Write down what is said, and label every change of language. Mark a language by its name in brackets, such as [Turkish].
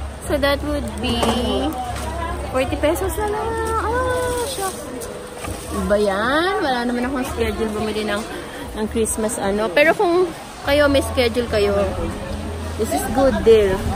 [English] So, that would be 40 pesos na lang. [Filipino] Ah, shock. Iba yan. Wala naman akong schedule bumili ng Christmas ano. Pero kung kayo may schedule kayo, [English] this is good deal.